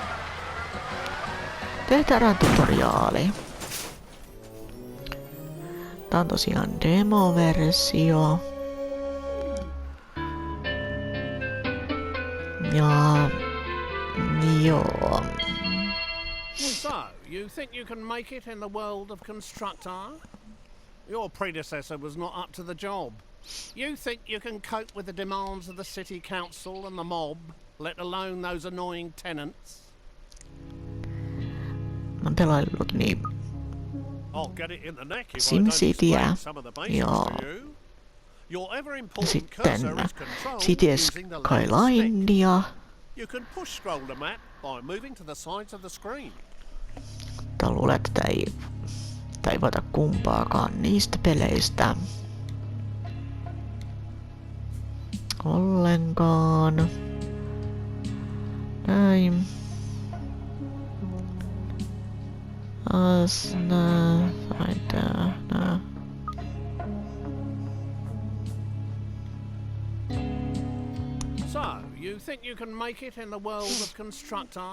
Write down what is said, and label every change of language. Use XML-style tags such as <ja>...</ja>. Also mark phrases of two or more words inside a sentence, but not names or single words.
<fi>Tehdään tutoriaali. Tää on tosiaan demo-versio. Ja... joo.</fi> <en>So, you think you can make it in the world of Constructor? Your predecessor was not up to the job. You think you can cope with the demands of the city council and the mob, let alone those annoying tenants?</en> <fi>Mä oon pelaillut niin SimCityä ja sitten City Skylinea. Mutta luulen, että tää ei voita kumpaakaan niistä peleistä ollenkaan. Näin.</fi> <en>So, you think you can make it in the world of Constructor?</en>